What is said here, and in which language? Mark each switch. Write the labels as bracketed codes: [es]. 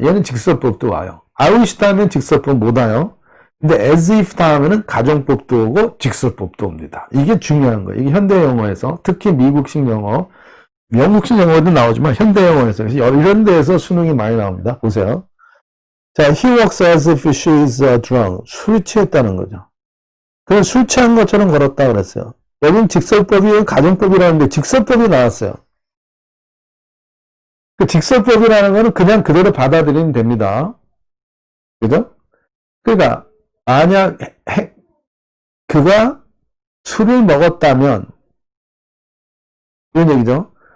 [ko] 얘는 직설법도 와요. I wish 다음에는 직설법 못 와요. 근데 as if 다음에는 가정법도 오고 직설법도 옵니다. 이게 중요한 거예요. 이게 현대 영어에서 특히 미국식 영어, 영국식 영어도 나오지만 현대 영어에서 이런 데에서 수능이 많이 나옵니다. 보세요. [en] 자, he walks as if she is drunk. [ko] 술이 취했다는 거죠. 그럼 술 취한 것처럼 걸었다 그랬어요. 여기는 직설법이 가정법이라는데 직설법이 나왔어요. 그 직설법이라는 거는 그냥 그대로 받아들이면 됩니다. 그죠? 그러니까 만약 그가 술을 먹었다면 이런 얘기죠.